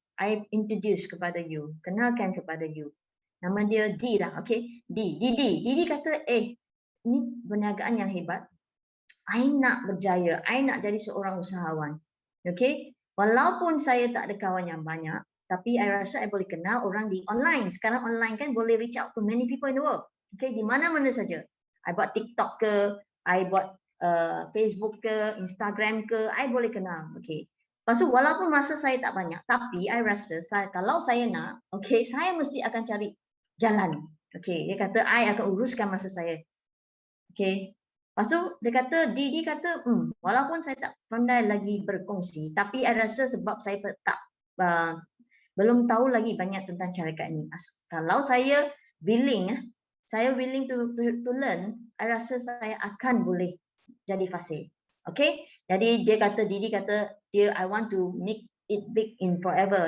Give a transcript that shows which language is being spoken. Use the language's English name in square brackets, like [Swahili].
[Malay] I introduce kepada you, kenalkan kepada you. Nama dia D lah, okey. D kata, ni perniagaan yang hebat. I nak berjaya, I nak jadi seorang usahawan. Okey. Walaupun saya tak ada kawan yang banyak, tapi I rasa I boleh kenal orang di online. Sekarang online kan boleh [English] reach out to many people in the world. [Malay] Okey, di mana-mana saja. I buat TikTok ke, I buat Facebook ke, Instagram ke, I boleh kenal. Okey. Lepas tu walaupun masa saya tak banyak, tapi I rasa kalau saya nak, okey, saya mesti akan cari jalan. Okey, dia kata I akan uruskan masa saya. Okey. Lepas tu dia kata, Didi kata, walaupun saya tak pandai lagi berkongsi, tapi I rasa sebab saya tak belum tahu lagi banyak tentang syarikat ni. Kalau saya [English] willing to learn, [Malay] I rasa saya akan boleh jadi fasih. Okay? Jadi Didi kata, [English] I want to make it big in forever.